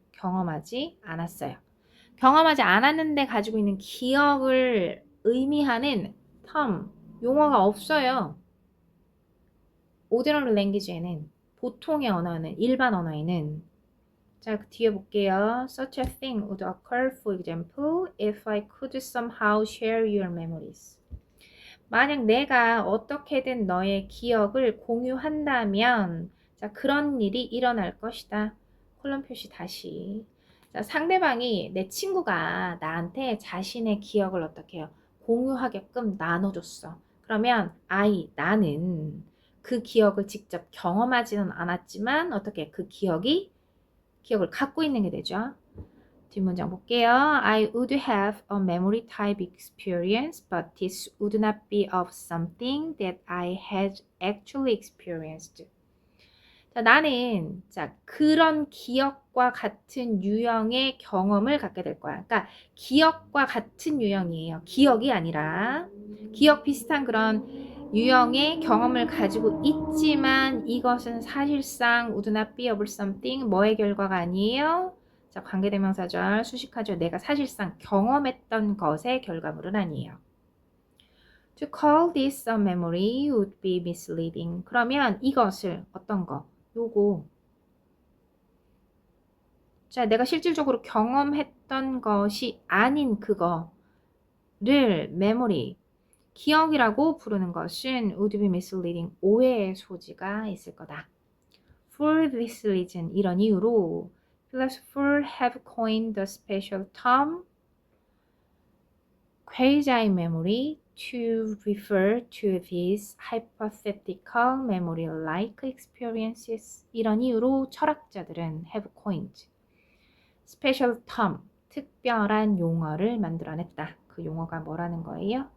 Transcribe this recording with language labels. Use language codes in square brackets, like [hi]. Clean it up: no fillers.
[ko] 경험하지 않았어요. 경험하지 않았는데 가지고 있는 기억을 의미하는 term, 용어가 없어요. [en] ordinary language [ko] 에는, 보통의 언어는, 일반 언어에는 자, 그 뒤에 볼게요. [en] Such a thing would occur, for example, if I could somehow share your memories. [ko] 만약 내가 어떻게든 너의 기억을 공유한다면, 자, 그런 일이 일어날 것이다. 콜론 표시 다시. 자, 상대방이 내 친구가 나한테 자신의 기억을 어떻게 해요? 공유하게끔 나눠줬어. 그러면 나는 그 기억을 직접 경험하지는 않았지만 어떻게 그 기억을 갖고 있는 게 되죠. 뒷문장 볼게요. [en] I would have a memory type experience, but this would not be of something that I had actually experienced. [ko] 자, 나는 그런 기억과 같은 유형의 경험을 갖게 될 거야. 그러니까 기억과 같은 유형이에요. 기억이 아니라 기억 비슷한 그런 유형의 경험을 가지고 있지만 이것은 사실상 [en] would not be of something [ko] 뭐의 결과가 아니에요? 자, 관계대명사절 수식하죠. 내가 사실상 경험했던 것의 결과물은 아니에요. [en] To call this a memory would be misleading. [ko] 그러면 이것을 어떤 거? 요거. 자, 내가 실질적으로 경험했던 것이 아닌 그거를 memory, 기억이라고 부르는 것은 [en] would be misleading, [ko] 오해의 소지가 있을 거다. [en] For this reason, [ko] 이런 이유로 [en] philosophers have coined the special term quasi-memory to refer to these hypothetical memory-like experiences. [ko] 이런 이유로 철학자들은 [en] have coined special term, [ko] 특별한 용어를 만들어냈다. 그 용어가 뭐라는 거예요?